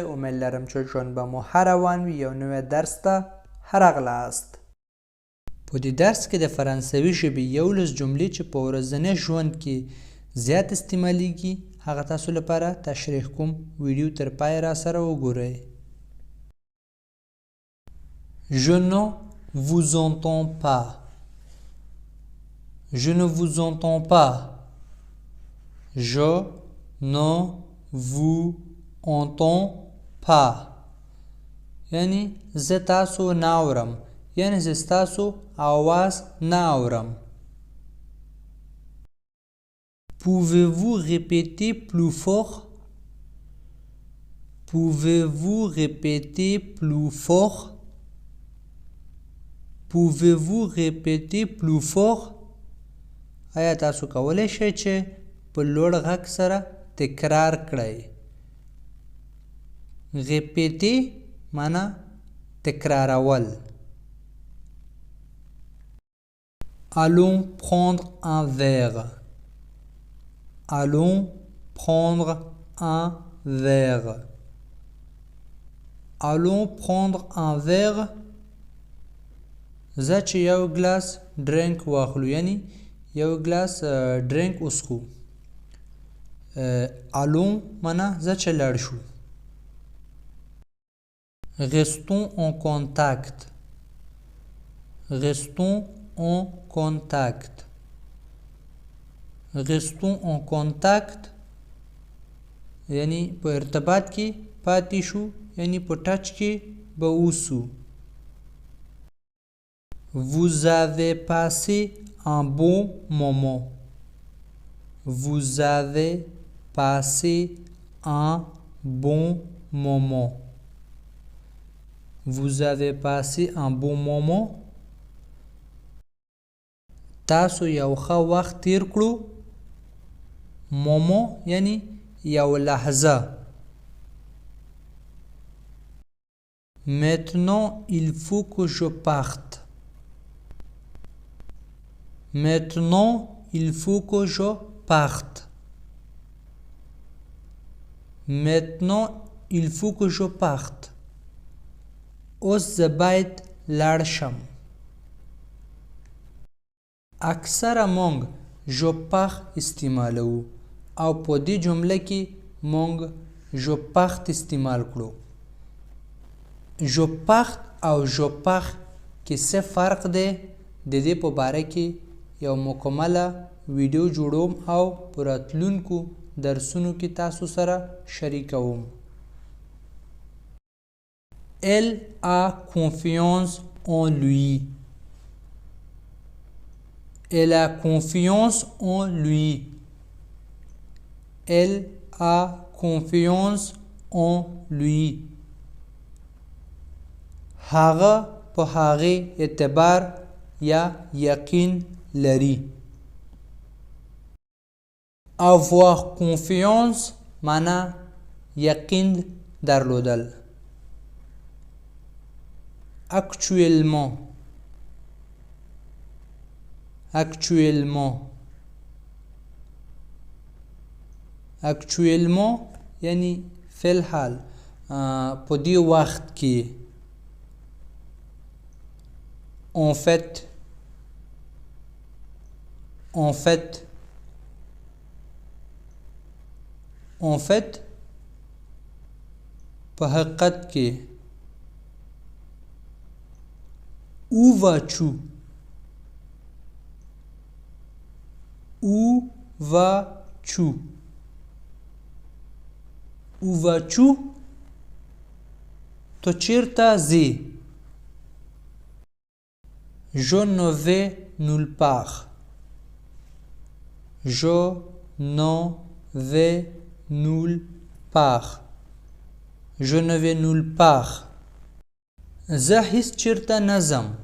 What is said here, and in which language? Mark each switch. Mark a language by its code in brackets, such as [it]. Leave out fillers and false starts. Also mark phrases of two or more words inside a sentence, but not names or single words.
[ps] امید لرم چې ژوند به مو ښه روان وي. یو نوی درس ته راغلاست. په دې درس کې د فرانسوي ژبې 11 جملې چې په ورځني ژوند کې زیات استعمالیږي هغه تاسو لپاره تشریح کوم. ویډیو تر پای را سره وګورئ. [fr] Je ne vous entends pas. Je ne vous entends pas. Je ne vous entends pas. [ps] یعنی زه تاسو نه اورم، یعنی زه ستاسو آواز نه اورم. [fr] Pouvez-vous répéter plus fort? Pouvez-vous répéter plus fort? Pouvez-vous répéter plus fort? [ps] آیا تاسو کولی شئ چې په لوړ غږ سره تکرار کړئ؟ répéter معنا تکرارول. [fr] Allons prendre un verre. Allons prendre un verre. Allons prendre un verre. [ps] زه چې یو [en] glass drink [ps] واخلو، یعنی یو [en] glass drink [ps] وڅښو. allons معنا زه چې لاړ شو. [fr] Restons en contact. Restons en contact. Restons en contact [ps] یعنی په ارتباط کې پاتې شو، یعنی په ټچ کې به اوسو. [fr] Vous avez passé un bon moment. Vous avez passé un bon moment. Vous avez passé un bon moment. [ps] تاسو یو ښه وخت تیر کړو. مومو یعنی یو لحظه. [fr] Maintenant il faut que je parte. Maintenant il faut que je parte. Maintenant il faut que je parte. [ps] اوس زه باید لاړ شم. اکثره مونږ [fr] je pars [ps] استعمالوو او په دې جمله کې مونږ [fr] je parte [ps] استعمال کړو. [fr] je parte [ps] او [fr] je pars [ps] کې څه فرق دی؟ د دې په باره کې یو مکمله ویډیو جوړوم او په راتلونکو درسونو کې تاسو سره شریکوم. [fr] Elle a confiance en lui. Elle a confiance en lui. Elle a confiance en lui. [ps] هغه په هغې اعتبار یا یقین لري. [fr] Avoir confiance [ps] معنا یقین درلودل. [fr] Actuellement. Actuellement. [ps] Actuellement یعنی فی الحال په دې وخت کې. [fr] En fait. En fait. En fait [ps] په حقیقت کې. [fr] Où vas-tu? Où vas-tu? Où vas-tu? [ps] تو چیرته ځې؟ [fr] Je ne vais nulle part. Je ne vais nulle part. Je ne vais nulle part. [ps] زه هیڅ چیرته نه ځم.